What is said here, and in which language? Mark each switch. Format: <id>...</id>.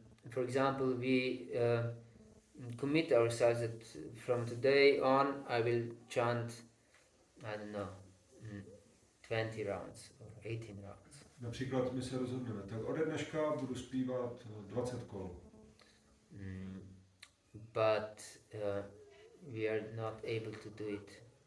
<en>For example, we commit ourselves that from today on I will chant, I don't know, 20 rounds or 18 rounds.</en> <cs>Například my se rozhodneme, tak ode dneška budu zpívat 20 kol.</cs> <en>But we are not able to do it.</en>